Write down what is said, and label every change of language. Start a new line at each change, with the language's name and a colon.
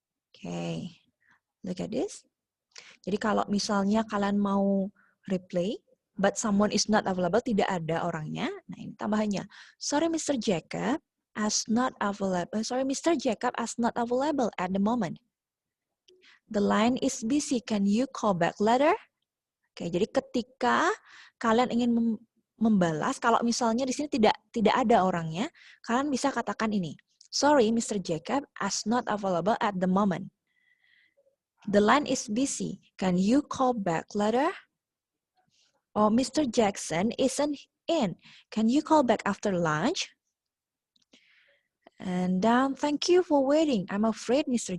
English: Okay. Look at this.
Indonesian: Jadi kalau misalnya kalian mau
English: replay, but someone is not available,
Indonesian: tidak ada orangnya. Nah ini tambahannya.
English: Sorry Mr. Jacob as not available. Sorry Mr. Jacob as not available at the moment. The line is busy. Can you call back later?
Indonesian: Oke, jadi ketika kalian ingin membalas, kalau misalnya di sini tidak ada orangnya, kalian bisa katakan ini.
English: Sorry Mr. Jacob as not available at the moment. The line is busy. Can you call back later? Or Mr. Jackson isn't in. Can you call back after lunch? And then, thank you for waiting. I'm afraid Mr.